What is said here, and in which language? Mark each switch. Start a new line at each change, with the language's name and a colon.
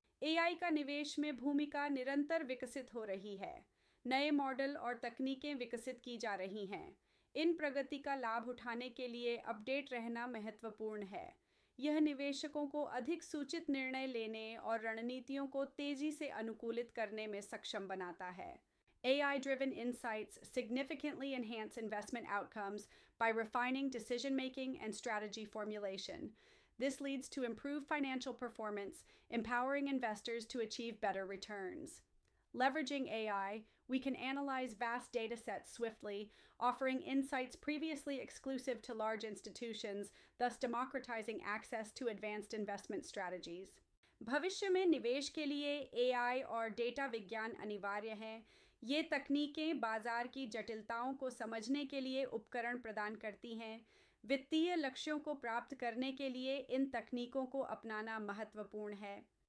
Hindi: AI का निवेश में भूमिका निरंतर विकसित हो रही है। नए मॉडल और तकनीकें विकसित की जा रही हैं। इन प्रगति का लाभ उठाने के लिए अपडेट रहना महत्वपूर्ण है। यह निवेशकों को अधिक सूचित निर्णय लेने और रणनीतियों को तेजी से अनुकूलित करने में सक्षम बनाता है।
English: AI-driven insights significantly enhance investment outcomes by refining decision-making and strategy formulation. This leads to improved financial performance, empowering investors to achieve better returns. Leveraging AI, we can analyze vast data sets swiftly, offering insights previously exclusive to large institutions, thus democratizing access to advanced investment strategies.
Hindi: भविष्य में निवेश के लिए AI और data विज्ञान अनिवार्य हैं। ये तकनीकें बाजार की जटिलताओं को समझने के लिए उपकरण प्रदान करती हैं। वित्तीय लक्ष्यों को प्राप्त करने के लिए इन तकनीकों को अपनाना महत्वपूर्ण है।